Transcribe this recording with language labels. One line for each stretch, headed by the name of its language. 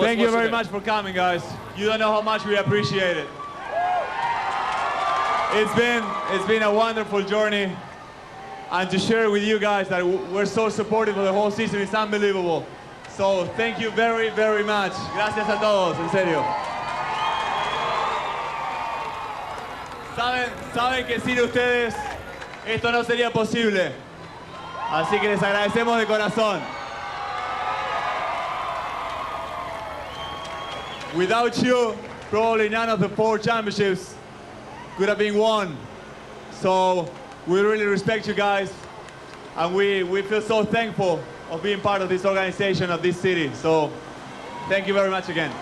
English: Thank you very much for coming, guys. You don't know how much we appreciate it. It's been a wonderful journey, and to share with you guys that we're so supportive of the whole season is unbelievable. So thank you very, very much.
Spanish: Gracias a todos, en serio. Saben que sin ustedes esto no sería posible. Así que les agradecemos de corazón.
English: Without you, probably none of the 4 championships could have been won. So we really respect you guys, and we feel so thankful of being part of this organization, of this city. So thank you very much again.